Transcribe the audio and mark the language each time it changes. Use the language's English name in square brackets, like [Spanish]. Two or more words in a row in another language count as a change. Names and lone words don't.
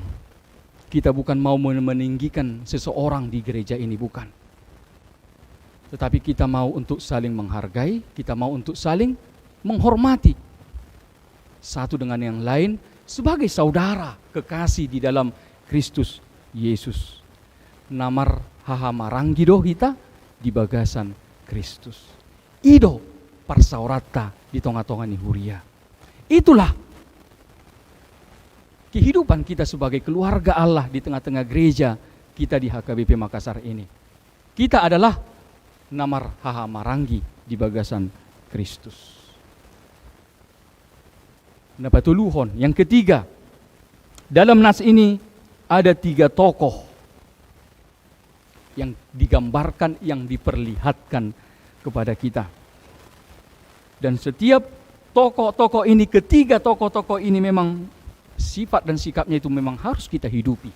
[Indonesian] Kita bukan mau meninggikan seseorang di gereja ini, bukan. Tetapi kita mau untuk saling menghargai, kita mau untuk saling menghormati satu dengan yang lain sebagai saudara kekasih di dalam Kristus Yesus. [Batak Toba] Namar hahamarangi doh kita di bagasan Kristus. Ido parsaurata di tonga-tonga ni huria. [Indonesian] Itulah kehidupan kita sebagai keluarga Allah di tengah-tengah gereja kita di HKBP Makassar ini. Kita adalah [Batak Toba] namar hahamarangi di bagasan [Indonesian] Kristus. Napatuluhon yang ketiga, dalam nas ini ada 3 tokoh yang digambarkan, yang diperlihatkan kepada kita. Dan setiap tokoh-tokoh ini, ketiga tokoh-tokoh ini memang sifat dan sikapnya itu memang harus kita hidupi.